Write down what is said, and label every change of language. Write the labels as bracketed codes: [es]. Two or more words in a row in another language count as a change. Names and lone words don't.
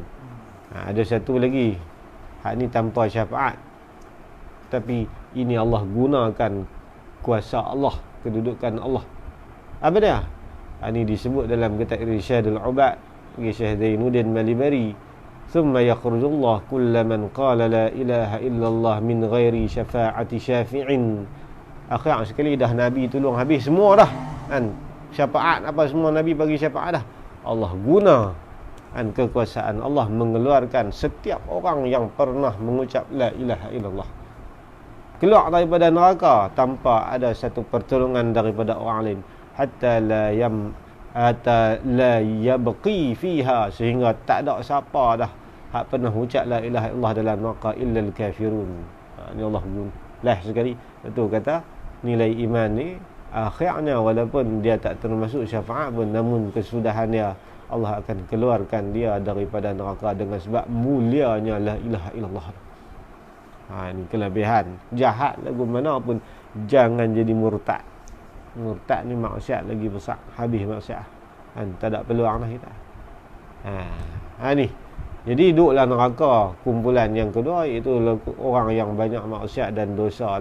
[ms] Ada satu lagi, hak ni tanpa syafaat, tapi ini Allah gunakan kuasa Allah, kedudukan Allah. Apa dia? Ini disebut dalam kitab Irsyadul Ubad bagi Syekh Zainuddin Malibari. [ar] ثم يخرج الله كل من قال لا إله إلا الله من غير شفاعة شافع. [ms] Akhir sekali dah Nabi tolong habis semua dah kan, syafaat apa semua Nabi bagi syafaat dah. Allah guna kan kekuasaan Allah mengeluarkan setiap orang yang pernah mengucap [ar] لا إله إلا الله [ms] keluar daripada neraka tanpa ada satu pertolongan daripada orang lain, [ar] حتى لا يبقى فيها, [ms] sehingga tak ada siapa dah hak pernah ucap [ar] لا إله إلا الله [ms] dalam neraka [ar] إلا الكافرون. [ms] Ni Allah guna lah sekali. Betul kata nilai iman ni akhirnya walaupun dia tak termasuk syafaat pun, namun kesudahan dia Allah akan keluarkan dia daripada neraka dengan sebab mulianya [ar] لا إله إلا الله. [ms] Ini kelebihan. Jahat lagu mana pun jangan jadi murtad. Murtad ni maksiat lagi besar, habis maksiat kan, tak ada peluang dah kita. Ni jadi duduklah neraka. Kumpulan yang kedua iaitu orang yang banyak maksiat dan dosa.